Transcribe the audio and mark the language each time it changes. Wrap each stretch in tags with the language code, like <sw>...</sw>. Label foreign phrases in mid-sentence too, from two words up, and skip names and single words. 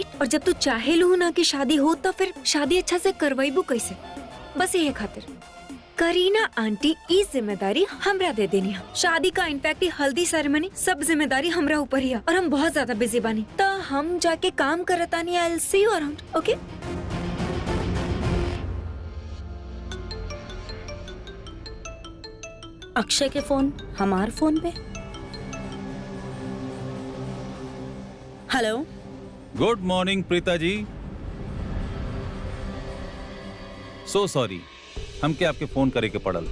<bho>और जब तू चाहेलू ना कि शादी हो तो फिर शादी अच्छा से करवाईबू कैसे? बस ये खातिर करीना आंटी ई जिम्मेदारी हमरा दे देनी है। शादी का इनफैक्ट हल्दी सेरेमनी सब जिम्मेदारी हमरा ऊपर ही है और हम बहुत ज्यादा बिजी बानी, तो हम जाके काम करतानी।</bho> <en>I will see you around, okay?</en> <bho>अक्षय के फोन हमार फोन पे। हेलो,</bho> <en>Good morning Preeta ji. so sorry,</en> <bho>हमके आपके फोन करे के पड़ल।</bho>